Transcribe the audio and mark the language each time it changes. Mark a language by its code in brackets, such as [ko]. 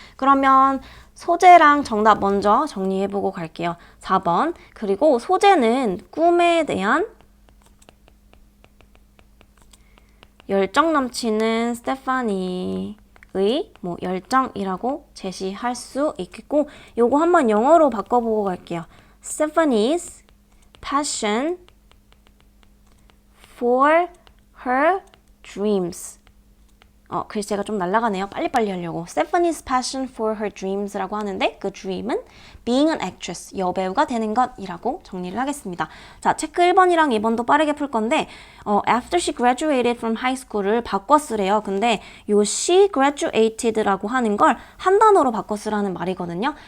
[ko] 그러면 소재랑 정답 먼저 정리해보고 갈게요. 4번. 그리고 소재는 꿈에 대한 열정 넘치는 스테파니의 뭐 열정이라고 제시할 수 있겠고 요거 한번 영어로 바꿔보고 갈게요. [en] Stephanie's passion for her dreams. [ko] 글씨가 좀 날아가네요. 빨리빨리 하려고. [en] Stephanie's passion for her dreams [ko] 라고 하는데 그 dream은 [en] being an actress, [ko] 여배우가 되는 것이라고 정리를 하겠습니다. 자, 체크 1번이랑 2번도 빠르게 풀 건데 [en] after she graduated from high school [ko] 을 바꿔 쓰래요. 근데 요 [en] she graduated [ko] 라고 하는 걸 한 단어로 바꿔 쓰라는 말이거든요.